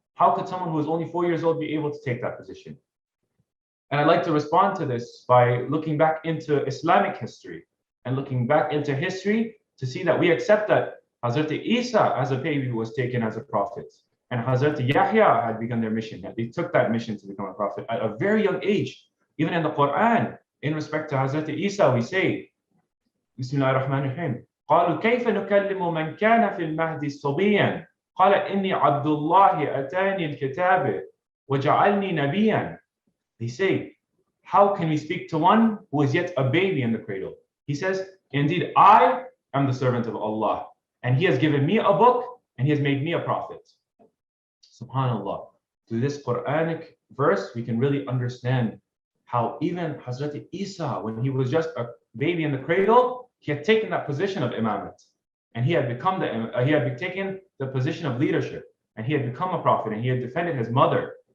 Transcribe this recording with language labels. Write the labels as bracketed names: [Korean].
[English] How could someone who is only 4 years old be able to take that position? And I'd like to respond to this by looking back into Islamic history and looking back into history to see that we accept that Hazrat Isa as a baby was taken as a prophet, and Hazrat Yahya had begun their mission. They took that mission to become a prophet at a very young age. Even in the Quran, in respect to Hazrat Isa, we say, [Arabic] Bismillah ar-Rahman ar-Rahim, قالوا كيف نكلم من كان في المهد صبيا قال إني عبد الله أتاني الكتاب وجعلني نبيا. [English] They say, how can we speak to one who is yet a baby in the cradle? He says, indeed, I am the servant of Allah, and he has given me a book, and he has made me a prophet. SubhanAllah. Through this Quranic verse, we can really understand how even Hazrat Isa, when he was just a baby in the cradle, he had taken that position of imamat, and he had taken the position of leadership, and he had become a prophet, and he had defended his mother.